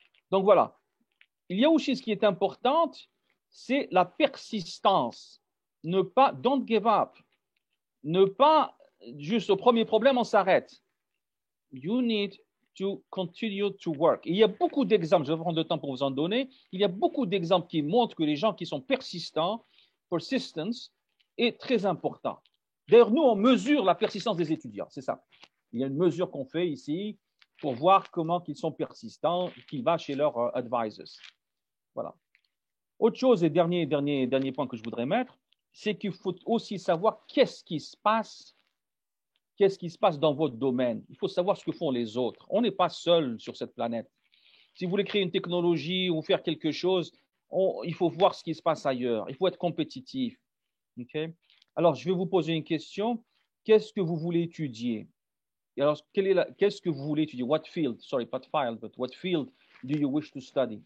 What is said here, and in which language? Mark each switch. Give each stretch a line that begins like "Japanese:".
French: Donc, voilà. Il y a aussi ce qui est important, c'est la persistance. Ne pas,
English: don't give up.
French: Ne pas, juste au premier problème, on s'arrête.
English: You need to continue to work.
French: Il y a beaucoup d'exemples, je vais prendre le temps pour vous en donner. Il y a beaucoup d'exemples qui montrent que les gens qui sont persistants, persistence, est très important. D'ailleurs, nous, on mesure la persistance des étudiants, c'est ça. Il y a une mesure qu'on fait ici pour voir comment ils sont persistants, qu'ils vont chez leurs advisors. Voilà. Autre chose, et dernier point que je voudrais mettre, c'est qu'il faut aussi savoir qu'est-ce qui se passe dans votre domaine. Il faut savoir ce que font les autres. On n'est pas seul sur cette planète. Si vous voulez créer une technologie ou faire quelque chose, il faut voir ce qui se passe ailleurs. Il faut être compétitif. Okay? Alors, je vais vous poser une question. Qu'est-ce que vous voulez étudier? Alors, qu'est-ce que vous voulez étudier?
English: What field? Sorry, not field, but what field do you wish to study?